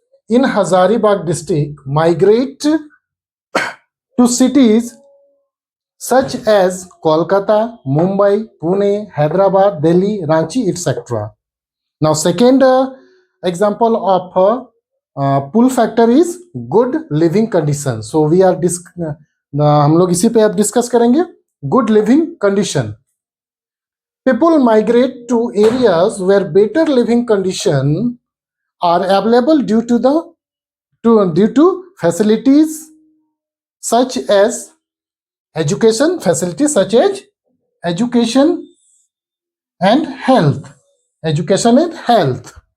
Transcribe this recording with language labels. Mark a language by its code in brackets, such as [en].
[en] in Hazaribagh district migrate to cities such as Kolkata, Mumbai, Pune, Hyderabad, Delhi, Ranchi, etc. Now second example of pull factor is good living condition. So we are [hi] हम लोग इसी पे अब discuss करेंगे। [en] Good living condition. People migrate to areas where better living conditions are available due to facilities such as education, facilities such as education and health. Education and health.